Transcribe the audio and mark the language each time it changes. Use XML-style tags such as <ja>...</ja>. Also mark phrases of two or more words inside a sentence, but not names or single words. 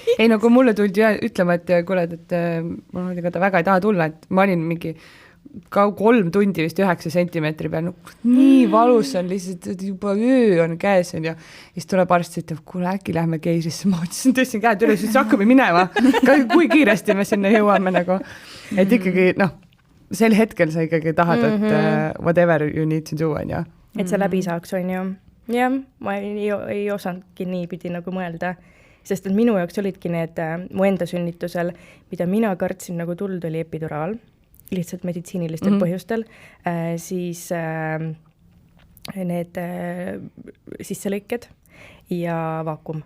<et>Ei, no kui mulle tuldi ütlema, et kuule, et mul oli ka ta väga ei taha tulla, et ma olin mingi 3 tundi vist 9 sentimeetri peal, nii valus on lihtsalt, juba öö on käes on ja siis tuleb arst, ütleb, kuule äkki lähme keisrisse, ma tõstsin käed üles, siis hakkame minema, kui kiiresti me sinna jõuame nagu, et ikkagi sel hetkel sa ikkagi tahad, et</et> <en>whatever you need to do,</en> <et>on ju. Et see läbi saaks, on ju. Jah, ma ei osanudki niipidi nagu mõelda, sest et minu jaoks olidki need mu enda sünnitusel, mida mina kartsin nagu tuld, oli epiduraal, lihtsalt meditsiinilistel põhjustel, siis need sisselõiked ja vaakum.</et>